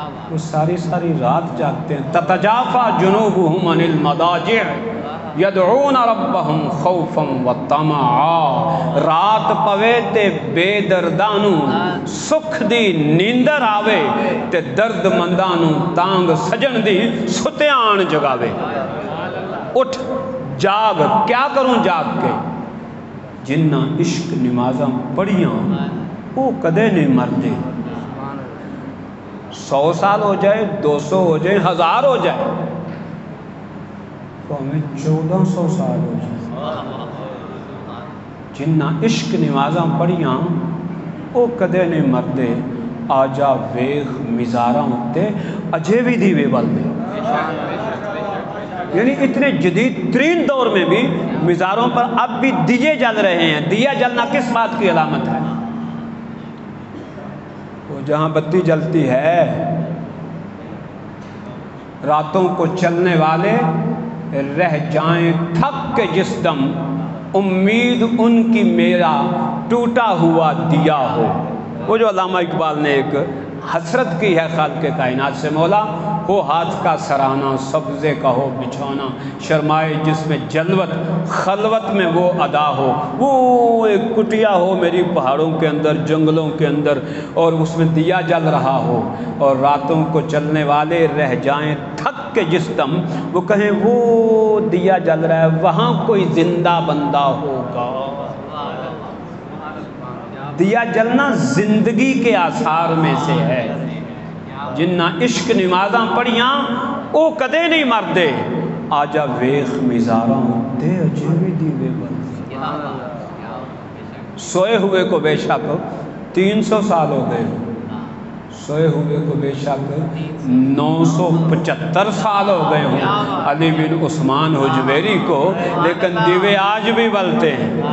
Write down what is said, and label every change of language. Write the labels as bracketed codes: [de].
[ur] وہ ساری ساری رات جاگتے ہیں. [ar] تتجافا جنوبہم عن المضاجع یدعون ربہم خوفا وطمعا. [pa] رات پوے تے بے دردانو سکھ دی نیندر آوے تے درد مندانو تانگ سجن دی ستیان جگاوے. اٹھ جاگ، [ur] کیا کروں جاگ کے؟ [pa] جنہ عشق نمازاں پڑھیاں وہ کدے نہیں مردے. [ur] 100 سال ہو جائے، 200 ہو جائے، 1000 ہو جائے، تو ہمیں 1400 سال ہو جائے. [pa] جنہ عشق نمازاں پڑھیاں وہ کدے نہیں مردے. آجا ویخ مزاراں ہوتے اجے بھی دیوے بلدے. [ur] یعنی اتنے جدید ترین دور میں بھی مزاروں پر اب بھی دیے جل رہے ہیں. دیا جلنا کس بات کی علامت ہے؟ وہ جہاں بتی جلتی ہے راتوں کو چلنے والے رہ جائیں تھک کے جس دم، امید ان کی میرا ٹوٹا ہوا دیا ہو. وہ جو علامہ اقبال نے ایک حسرت کی ہے خالق کائنات سے، مولا ہو ہاتھ کا سرانا، سبزے کا ہو بچھونا، شرمائے جس میں جلوت خلوت میں وہ ادا ہو. وہ ایک کٹیا ہو میری پہاڑوں کے اندر، جنگلوں کے اندر، اور اس میں دیا جل رہا ہو، اور راتوں کو چلنے والے رہ جائیں تھک کے جس دم، وہ کہیں وہ دیا جل رہا ہے وہاں کوئی زندہ بندہ ہوگا. دیا جلنا زندگی کے آثار میں سے ہے. [pa] جنہ عشق نمازاں پڑھیاں او کدے نہیں مردے. آجا ویخ مزاراں ہوتے اجے بھی دیوے بلدے. [ur] سوئے ہوئے کو بے شک 300 سال ہو گئے، سوئے ہوئے کو بے شک 975 سال ہو گئے ہوں علی بن عثمان حجویری کو، لیکن دیوے آج بھی بلتے ہیں.